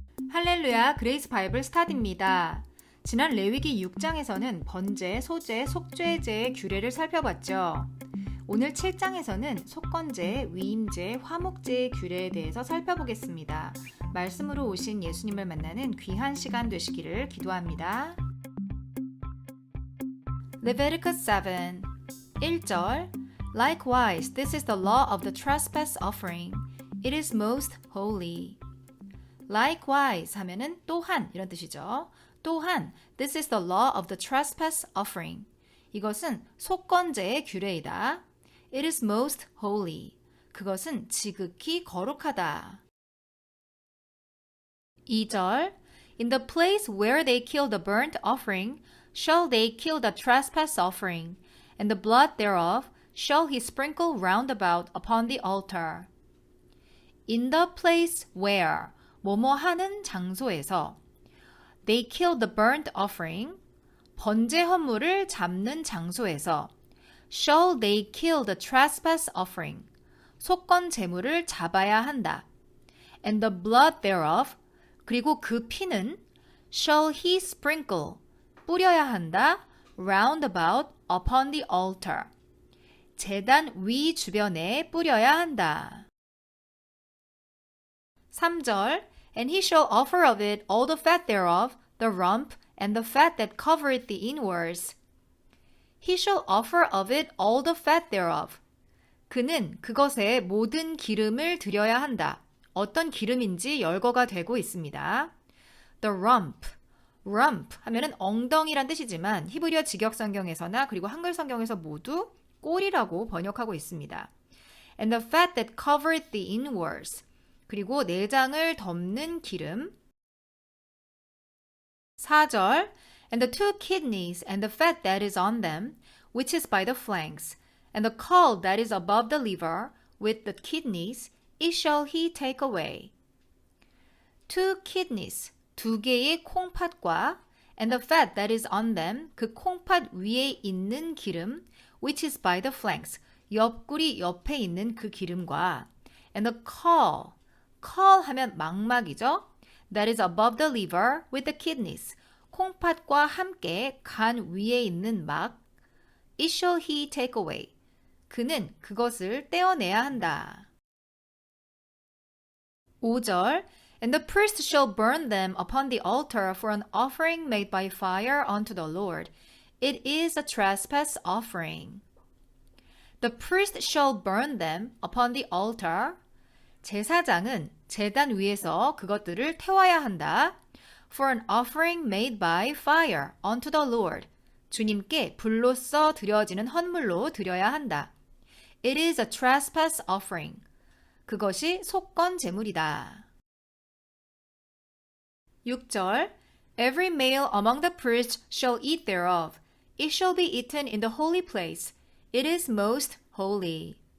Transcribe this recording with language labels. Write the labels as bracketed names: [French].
[Korean] 할렐루야, 그레이스 바이블 스타디입니다. 지난 레위기 6장에서는 번제, 소제, 속죄제의 규례를 살펴봤죠. 오늘 7장에서는 속건제, 위임제, 화목제의 규례에 대해서 살펴보겠습니다. 말씀으로 오신 예수님을 만나는 귀한 시간 되시기를 기도합니다. [English] Leviticus 7 1절 Likewise, this is the law of the trespass offering. It is most holy. [Korean] Likewise 하면은 또한 이런 뜻이죠. [English] 또한 this is the law of the trespass offering. [Korean] 이것은 속건제의 규례이다. [English] It is most holy. [Korean] 그것은 지극히 거룩하다. [English] 2절 In the place where they kill the burnt offering, shall they kill the trespass offering, and the blood thereof shall he sprinkle round about upon the altar. In the place where [Korean] 뭐뭐 하는 장소에서 [English] they kill the burnt offering [Korean] 번제 헌물을 잡는 장소에서 [English] shall they kill the trespass offering [Korean] 속건 제물을 잡아야 한다. [English] And the blood thereof [Korean] 그리고 그 피는 [English] shall he sprinkle [Korean] 뿌려야 한다. [English] round about upon the altar [Korean] 제단 위 주변에 뿌려야 한다. [English] 3절 And he shall offer of it all the fat thereof, the rump, and the fat that covereth the inwards. He shall offer of it all the fat thereof. [Korean] 그는 그것의 모든 기름을 드려야 한다. 어떤 기름인지 열거가 되고 있습니다. [English] The rump. [Korean] rump 하면은 엉덩이란 뜻이지만 히브리어 직역성경에서나 그리고 한글 성경에서 모두 꼬리라고 번역하고 있습니다. [English] And the fat that covereth the inwards. [Korean] 그리고 내장을 덮는 기름. [English] 4절 And the two kidneys and the fat that is on them, which is by the flanks, and the caul that is above the liver, with the kidneys, it shall he take away. Two kidneys, [Korean] 두 개의 콩팥과 [English] and the fat that is on them, [Korean] 그 콩팥 위에 있는 기름, [English] which is by the flanks, [Korean] 옆구리 옆에 있는 그 기름과 [English] and the caul, caul [Korean] 하면 망막이죠. [English] That is above the liver with the kidneys. [Korean] 콩팥과 함께 간 위에 있는 막. [English] It shall he take away. [Korean] 그는 그것을 떼어내야 한다. [English] 5절 And the priest shall burn them upon the altar for an offering made by fire unto the Lord. It is a trespass offering. The priest shall burn them upon the altar. [Korean] 제사장은 제단 위에서 그것들을 태워야 한다. [English] For an offering made by fire unto the Lord. [Korean] 주님께 불로써 드려지는 헌물로 드려야 한다. [English] It is a trespass offering. [Korean] 그것이 속건 제물이다. [English] 6절 Every male among the priests shall eat thereof. It shall be eaten in the holy place. It is most holy.